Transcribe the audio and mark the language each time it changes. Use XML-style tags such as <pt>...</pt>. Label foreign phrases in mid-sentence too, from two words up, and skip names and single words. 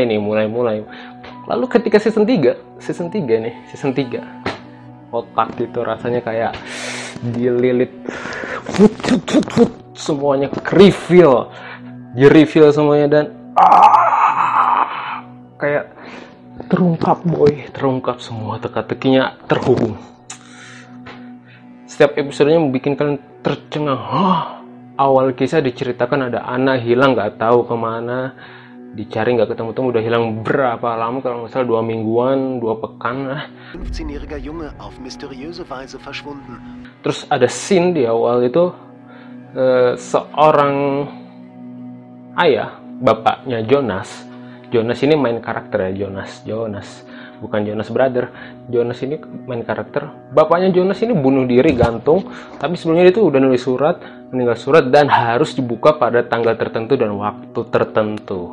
<id>Lalu ketika season 3 otak gitu rasanya kayak dililit, semuanya reveal semuanya, dan kayak terungkap boy, terungkap semua teka-tekinya terhubung. Setiap episodenya membuat kalian tercengang. Awal kisah diceritakan ada anak hilang nggak tahu kemana, dicari nggak ketemu-temu, udah hilang berapa lama, kalau nggak salah 2 mingguan, 2 pekan lah.</id> <de>15-jähriger Junge auf mysteriöse Weise verschwunden.</de> <id>Terus ada scene di awal itu seorang ayah, bapaknya Jonas ini main karakter ya, Jonas bukan Jonas Brother. Jonas ini main karakter. Bapaknya Jonas ini bunuh diri gantung, tapi sebelumnya dia tuh udah nulis surat, meninggal surat, dan harus dibuka pada tanggal tertentu dan waktu tertentu.</id>